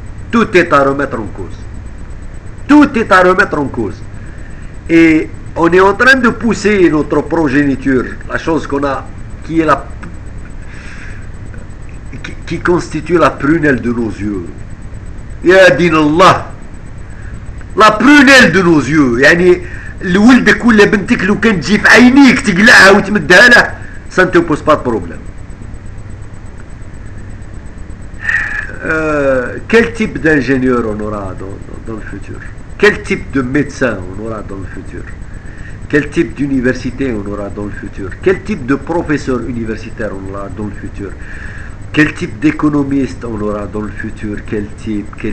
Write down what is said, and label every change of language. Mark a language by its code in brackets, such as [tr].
[fr] Tout est à remettre en cause. Tout est à remettre en cause. Et on est en train de pousser notre progéniture, la chose qu'on a, qui constitue la prunelle de nos yeux. Ya din Allah, la prunelle de nos yeux. [ar] يعني لولدك ولا بنتك لو كان تجي في عينيك تقلعها وتمدها له, [fr] ça ne te pose pas de problème. Quel type d'ingénieur on aura dans le futur? Quel type de médecin on aura dans le futur? Quel type d'université on aura dans le futur? Quel type de professeur universitaire on aura dans le futur? Quel type d'économiste on aura dans le futur? Quel type?